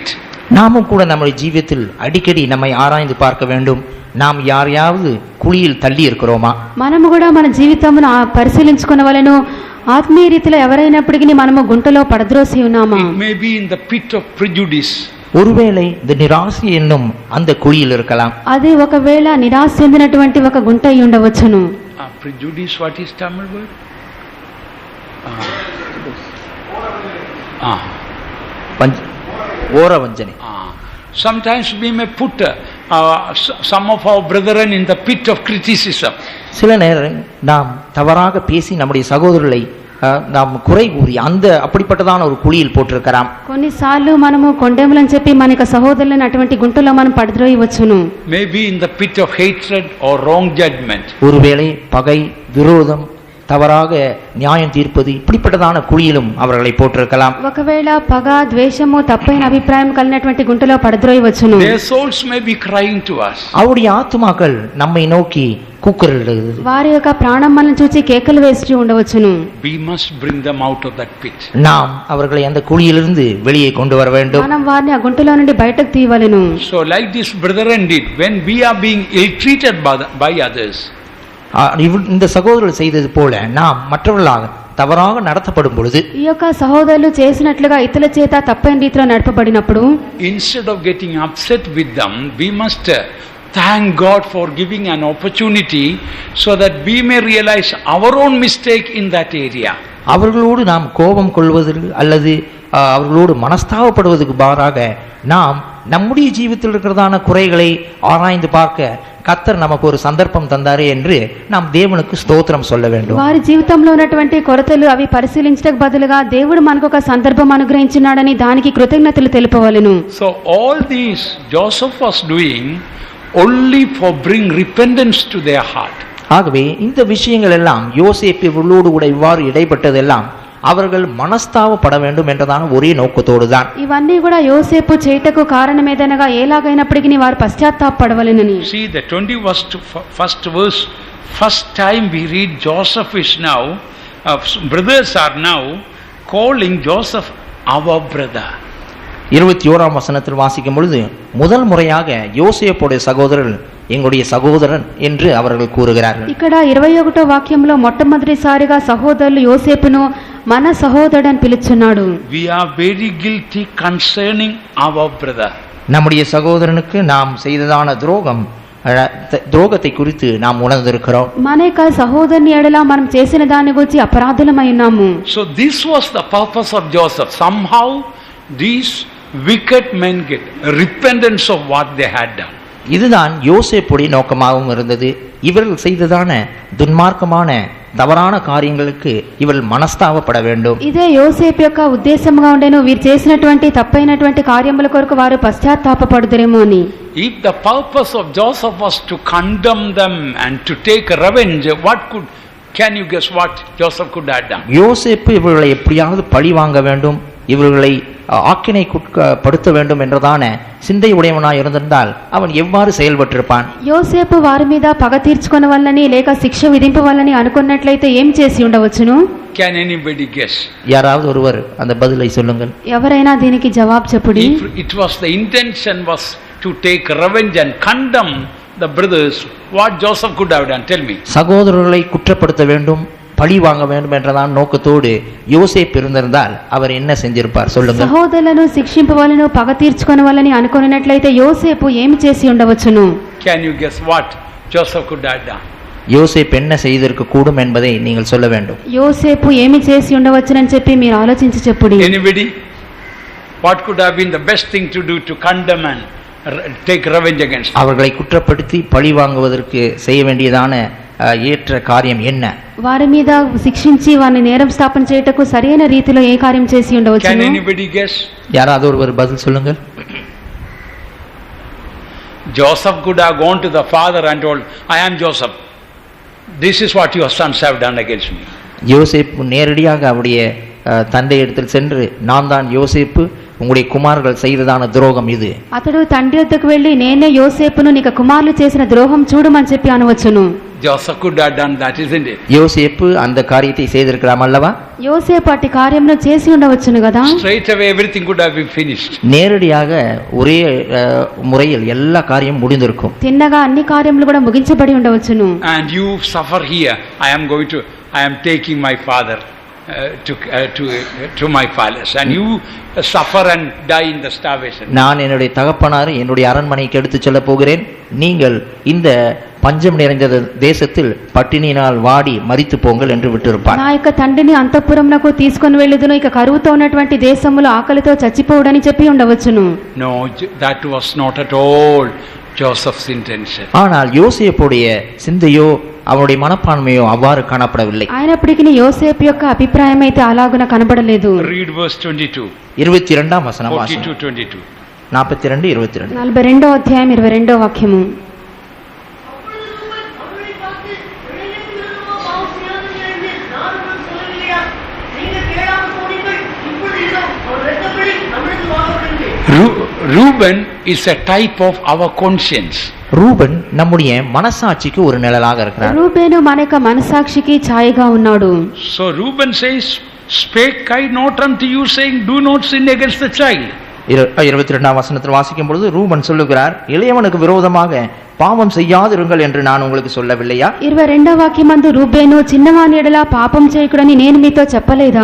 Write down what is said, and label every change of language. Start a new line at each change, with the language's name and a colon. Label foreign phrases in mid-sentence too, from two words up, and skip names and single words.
Tamil: நாமும் கூட நம்முடைய ஜீவியத்தில் அடிக்கடி நம்மை ஆராய்ந்து பார்க்க வேண்டும். நாம் யாரையாவது குழியில் தள்ளி இருக்கிறோமா?
Telugu: మనము కూడా మన జీవితమును పరిశీలించుకొనవలెను. ఆత్మీయ రీతిలో ఎవరైనప్పటికీ మనము గుంటలో పడద్రోసి ఉన్నామా?
English: It may be in the pit of prejudice.
Tamil: ஒருவேளை இந்த నిరాశ என்னும் அந்த குழியில் இருக்கலாம்.
Telugu: అది ఒకవేళ నిరాశ చెందినటువంటి ఒక గుంట అయి ఉండవచ్చును.
English: Prejudice, what is Tamil word?
Tamil: ஓரவஞ்சனை.
English: Sometimes we may put some of our brethren in the pit of criticism.
Tamil: சில நேரம் நாம் தவறாக பேசி நம்முடைய சகோதரர்களை நாம் குறை கூறி அந்த அப்படிப்பட்டதான ஒரு குழியில் போட்டிருக்கிறோம்.
Telugu: కొన్నిసార్లు మనము కొండెములని చెప్పి మన యొక్క సహోదరులను అటువంటి గుంటలో మనం పడద్రోయవచ్చును.
English: Maybe in the pit of hatred or wrong judgment.
Tamil: ஒருவேளை பகை, விரோதம், தவறாக நியாயம் தீர்ப்பது இப்படிப்பட்டதான குழியிலும் அவர்களை போட்டிருக்கலாம்.
Telugu: ఒకవేళ పగ, ద్వేషము, తప్పైన అభిప్రాయం కలిగినటువంటి గుంటలో పడద్రోయవచ్చును.
English: Their souls may be crying to us.
Tamil: அவருடைய ஆத்துமாக்கள் நம்மை நோக்கி கூக்குரலிடுகிறது.
Telugu: వారి యొక్క ప్రాణం మనల్ని చూచి కేకలు వేస్తూ ఉండవచ్చును.
English: We must bring them out of that pit.
Tamil: நாம் அவர்களை அந்த குழியிலிருந்து வெளியே கொண்டு வர வேண்டும்.
Telugu: మనం వారిని ఆ గుంటలో నుండి బయటకు తీయవలెను.
English: So like this brethren did, when we are being ill-treated by others,
Tamil: இந்த சகோதரர்கள் செய்தது போல நாம் மற்றவர்களாக தவறாக நடத்தப்படும் பொழுது,
Telugu: ఈ యొక్క సహోదరులు చేసినట్లుగా ఇతరుల చేత తప్పైన రీతిలో నడపబడినప్పుడు,
English: instead of getting upset with them, we must thank God for giving an opportunity so that we may realize our own mistake in that area.
Tamil: அவர்களோடு நாம் கோபம் கொள்வதற்கு அல்லது அவர்களோடு மனஸ்தாபப்படுவதற்கு மாறாக நாம் நம்முடைய ஜீவித்தில் இருக்கிறதான குறைகளை ஆராய்ந்து பார்க்க கர்த்தர் நமக்கு ஒரு சந்தர்ப்பம் தந்தாரே என்று நாம் தேவனுக்கு ஸ்தோத்திரம் சொல்ல வேண்டும்.
Telugu: వారి జీవితంలో ఉన్నటువంటి కొరతలు అవి పరిశీలించడానికి బదులుగా దేవుడు మనకు ఒక సందర్భం అనుగ్రహించినాడని దానికి కృతజ్ఞతలు తెలుపవలెను.
English: So all these Joseph was doing only for bring repentance to their heart.
Tamil: ஆகவே இந்த விஷயங்கள் எல்லாம் யோசேப்பு இவர்களோடு கூட இவ்வாறு இடைப்பட்டதெல்லாம் அவர்கள் மனஸ்தாபப்பட வேண்டும் என்றதான ஒரே நோக்கத்தோடு தான்.
Telugu: ఇవన్నీ కూడా యోసేపు చేయుటకు కారణమేదనగా ఎలాగైనప్పటికీ వారు పశ్చాత్తాపపడవలెనని.
English: See the 21st verse, first time we read Joseph is now, brothers are now calling Joseph our brother.
Tamil: 21ஆம் வசனத்தில் வாசிக்கும் பொழுது முதல் முறையாக யோசேப்புடைய சகோதரர் எங்களுடைய சகோதரன் என்று அவர்கள் கூறுகிறார்கள்.
Telugu: ఇక్కడ 21వ వాక్యంలో మొట్టమొదటిసారిగా సహోదరులు యోసేపును మన సహోదరుడు అని పిలుచున్నాడు.
English: We are very guilty concerning our brother.
Tamil: நம்முடைய சகோதரனுக்கு நாம் செய்ததான துரோகத்தை குறித்து நாம் உணர்ந்திருக்கிறோம்.
Telugu: మన యొక్క సహోదరుని ఎడల మనం చేసిన దాని గురించి అపరాధులమై ఉన్నాము.
English: So this was the purpose of Joseph. Somehow these wicked men get repentance of what they had done.
Tamil: இதுதான் யோசேப்புடைய நோக்கமாகவும் இருந்தது. இவர்கள் செய்ததான துன்மார்க்கமான தவறான காரியங்களுக்கு இவர்கள் மனஸ்தாபப்பட வேண்டும்.
Telugu: ఇదే యోసేపు యొక్క ఉద్దేశంగా ఉండేను. వీరు చేసినటువంటి తప్పైనటువంటి కార్యముల కొరకు వారు పశ్చాత్తాపపడుదురేమో అని.
English: If the purpose of Joseph was to condemn them and to take revenge, can you guess what Joseph could have done?
Tamil: யோசேப்பு இவர்களை எப்படியாவது பழி வாங்க வேண்டும், இவர்களை ஆக்கினைக்குட்படுத்த வேண்டும் என்றதான சிந்தை உடையவனாய் இருந்திருந்தால் அவன் எவ்வாறு செயல்பட்டிருப்பான்?
Telugu: యోసేపు వారి మీద పగ తీర్చుకొనవలనని లేక శిక్ష విధింపవలనని అనుకున్నట్లయితే ఏం చేసి ఉండవచ్చును?
English: Can anybody guess?
Tamil: யாராவது ஒருவர் அந்த பதிலை சொல்லுங்கள்.
Telugu: ఎవరైనా దీనికి జవాబు చెప్పుడి.
English: If it was the intention was to take revenge and condemn the brothers, what Joseph could have done? Tell me.
Tamil: சகோதரர்களை குற்றப்படுத்த வேண்டும், பழி வாங்க வேண்டும் என்றதான் நோக்கத்தோடு யோசேப்பு இருந்திருந்தால் அவர் என்ன செஞ்சிருப்பார் சொல்லுங்க.
Telugu: సహోదరులను శిక్షింపవలెను పగ తీర్చుకొనవలెని అనుకున్నట్లయితే యోసేపు ఏమి చేసి ఉండవచ్చును?
English: Can you guess what Joseph could have done?
Tamil: யோசேப்பு என்ன செய்திருக்க கூடும் என்பதை நீங்கள் சொல்ல வேண்டும்.
Telugu: యోసేపు ఏమి చేసి ఉండవచ్చునని చెప్పి మీరు ఆలోచించి చెప్పుడి.
English: Anybody? What could have been the best thing to do to condemn and take revenge against them?
Tamil: அவர்களை குற்றப்படுத்தி பழி வாங்குவதற்கு செய்ய வேண்டியதான ஏற்ற காரியம் என்ன?
Telugu: వారి మీద శిక్షించి వారిని నేరం స్థాపన చేయుటకు సరైన రీతిలో ఏ కార్యం చేసి
English: Can
Telugu: ఉండవచ్చును?
English: anybody guess?
Tamil: யாராவது ஒருவர் பதில் சொல்லுங்கள்.
English: Joseph could have gone to the father and told, I am Joseph. This is what your sons have done against me.
Tamil: யோசேப்பு நேரடியாக அவருடைய தந்தை இடத்தில் சென்று நான் தான் யோசேப்பு, உங்களுடைய குமாரர்கள் செய்ததான துரோகம் இது.
Telugu: అతడు తండ్రి వద్దకు వెళ్ళి నేనే యోసేపును నీకు కుమారులు చేసిన ద్రోహం చూడమని చెప్పి అనవచ్చును.
English: Joseph could have done that, isn't it?
Tamil: யோசேப்பு அந்த காரியத்தை செய்திருக்கலாம் அல்லவா?
Telugu: యోసేపు అట్టి కార్యమును చేసి ఉండవచ్చును కదా.
English: Straight away everything could have been finished.
Tamil: நேரடியாக ஒரே முறையில் எல்லா காரியம் முடிந்திருக்கும்.
Telugu: తిన్నగా అన్ని కార్యములు కూడా ముగించబడి ఉండవచ్చును.
English: And you suffer here. I am taking my father to my palace, and you suffer and die in the starvation.
Tamil: நான் என்னுடைய தகப்பனாரை என்னுடைய அரண்மனைக்கு எடுத்து செல்ல போகிறேன், நீங்கள் இந்த பஞ்சம் நிறைந்த தேசத்தில் பட்டினியினால் வாடி மரித்து போங்கள் என்று விட்டிருப்பார்.
Telugu: నా యొక్క తండ్రిని అంతఃపురమునకు తీసుకొని వెళ్ళుదును, ఇక కరువుతో ఉన్నటువంటి దేశములో ఆకలితో చచ్చిపోవుడని చెప్పి ఉండవచ్చును.
English: No, that was not at all Joseph's intention.
Tamil: ஆனால் யோசேப்புடைய சிந்தையோ அவருடைய மனப்பான்மையோ அவ்வாறு காணப்படவில்லை.
Telugu: అయినప్పటికీ యోసేపు యొక్క అభిప్రాయం అయితే అలాగున కనబడలేదు.
English: Read verse 22.
Tamil: 22ஆம் வசனம் வாசிங்க. 42:22. 42 22.
Telugu: 42వ అధ్యాయం 22వ వాక్యము.
English: Reuben is a type of our conscience.
Tamil: ரூபன் நம்முடைய மனசாட்சிக்கு ஒரு நிழலாக இருக்கிறார்.
Telugu: రూబేను మన యొక్క మనసాక్షికి ఛాయగా ఉన్నాడు.
English: So Reuben says, spake I not unto you, saying, do not sin against the child.
Tamil: 22ஆம் வசனத்தில் வாசிக்கும் பொழுது ரூபன் சொல்லுகிறார், இளையவனுக்கு விரோதமாக பாவம் செய்யாதிருங்கள் என்று நான் உங்களுக்கு சொல்லவில்லையா?
Telugu: 22వ వాక్యమందు రూబేను చిన్నవాని ఎడల పాపం చేయకుడని నేను మీతో చెప్పలేదా?